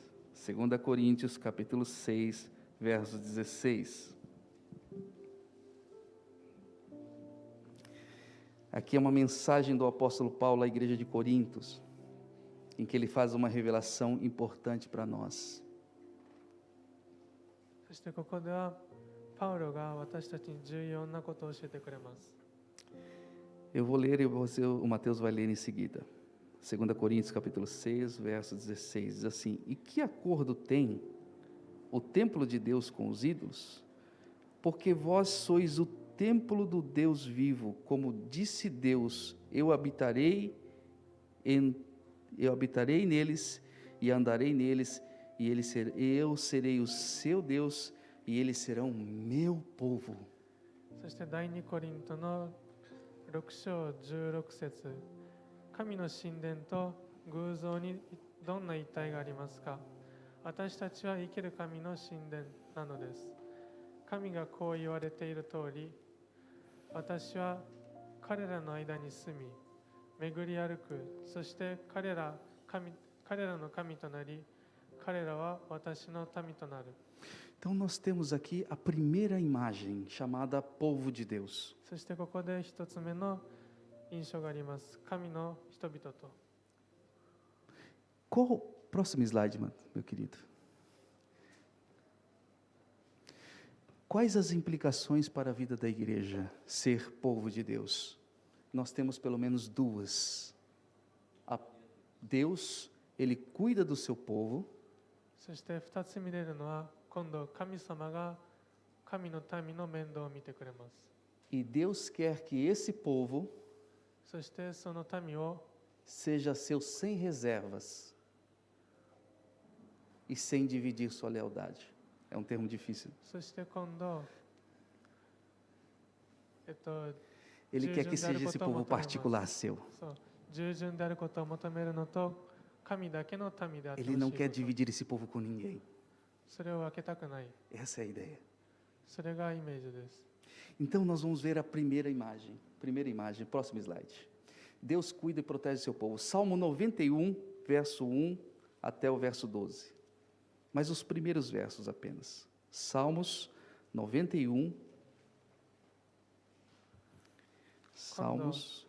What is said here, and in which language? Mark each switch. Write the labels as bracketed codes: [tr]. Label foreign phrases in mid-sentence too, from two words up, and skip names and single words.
[pt] 2 Coríntios capítulo 6, verso 16. Aqui é uma mensagem do apóstolo Paulo à igreja de Corintos, em que ele faz uma revelação importante para nós. [ja] そしてここではパウロが私たちに重要なことを教えてくれます。 [pt] Eu vou ler e o Mateus vai ler em seguida. 2 Coríntios capítulo 6, verso 16, diz assim: E que acordo tem o templo de Deus com os ídolos? Porque vós sois o templo do Deus vivo, como disse Deus, eu habitarei neles e andarei neles, e eu serei o seu Deus, e eles serão meu povo. [ja] そして第2コリントの6章16節、神の神殿と偶像にどんな一体がありますか？私たちは生ける神の神殿なのです。神がこう言われている通り、私は彼らの間に住み、巡り歩く、そして彼らの神となり、彼らは私の民となる。 [pt] Então nós temos aqui a primeira imagem, chamada povo de Deus. [ja] そしてここで一つ目の印象があります。神の人々と。 [pt] Próximo slide, meu querido. Quais as implicações para a vida da igreja ser povo de Deus? Nós temos pelo menos 2. Deus, ele cuida do seu povo. [ja] そして2つ見れるのは、今度神様が神の民の面倒を見てくれます。 [pt] E Deus quer que esse povo [ja] そしてその民を [pt] seja seu sem reservas e sem dividir sua lealdade. É um termo difícil. [ja] そして今度、 [pt] Ele quer que seja esse povo particular seu. [ja] そう、従順であることを求めるのと、神だけの民であってほし [pt] Ele [ja] い [pt] não [ja] こ [pt] quer [ja] と。 [pt] dividir esse povo com ninguém. [ja] それを分けたくない。 [pt] Essa é a ideia. [ja] それがイメージです。 [pt] Então nós vamos ver a primeira imagem. Próximo slide. Deus cuida e protege seu povo. Salmo 91, verso 1 até o verso 12. Mas os primeiros versos apenas. Salmos 91. Salmos,